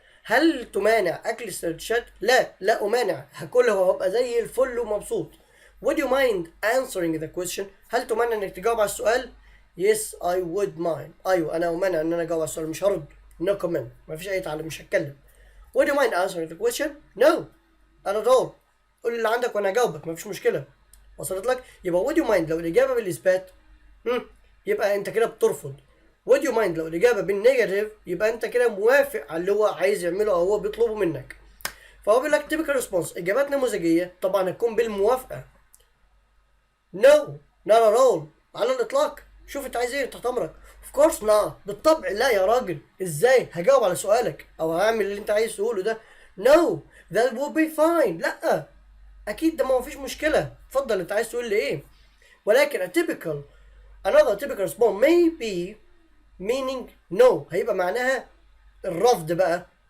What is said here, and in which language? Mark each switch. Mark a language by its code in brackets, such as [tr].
[ar] هل تمانع اكل السندوتشات؟ لا امانع، هاكلها وهبقى زي الفل ومبسوط. [en] would you mind answering the question؟ [ar] هل تمانع انك تجاوب على السؤال؟ [en] yes I would mind، [ar] ايوه انا امانع ان انا اجاوب على السؤال، مش هرد [en] no comment، [ar] مفيش اي تعليق، مش هتكلم. [en] would you mind answering the question؟ no not at all. [ar] قول اللي عندك وانا هجاوبك، مفيش مشكله. وصلت لك؟ يبقى [en] would you mind [ar] لو الإجابة بالإثبات يبقى أنت كده بترفض. [en] would you mind [ar] لو الإجابة بالنيجاتيف يبقى أنت كده موافق على اللي هو عايز يعمله أو هو بيطلبه منك. فهو بيقول لك [en] typical response [ar] إجابات نموذجية طبعا هتكون بالموافقة. [en] no not at all [ar] على الإطلاق. شوف أنت عايز إيه تحت أمرك. [en] of course not [ar] بالطبع لا يا راجل. إزاي هجاوب على سؤالك أو هعمل اللي أنت عايز تقوله ده. [en] no that will be fine [ar] لا أكيد ده ما فيش مشكلة. اتفضل أنت عايز تقول لي إيه. [en] ولكن another typical response may be meaning no [ar] هيبقى معناها الرفض بقى.